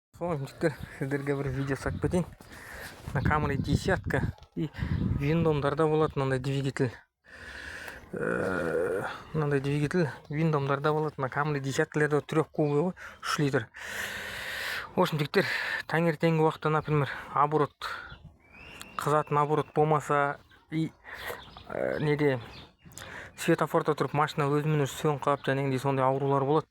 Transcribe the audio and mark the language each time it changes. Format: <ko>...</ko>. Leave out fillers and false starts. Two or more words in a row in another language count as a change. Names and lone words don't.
<kk>Жігіттер, сіздерге бір видео салып кетейін.</kk> <ru>На Camry десятка и</ru> <kk>Виндомдарда болады мынандай двигатель. Мынандай двигатель Виндомдарда болады. На Camry десяткалерде трехкубовый ғой, 3 литр.</kk> <ru>В общем,</ru> <kk>жігіттер, таңертеңгі уақытта, например, оборот қызатын оборот болмаса и неде светофорда тұрып машина өзімен өзі сөніп қалып жәнегідей сондай аурулар болады.</kk>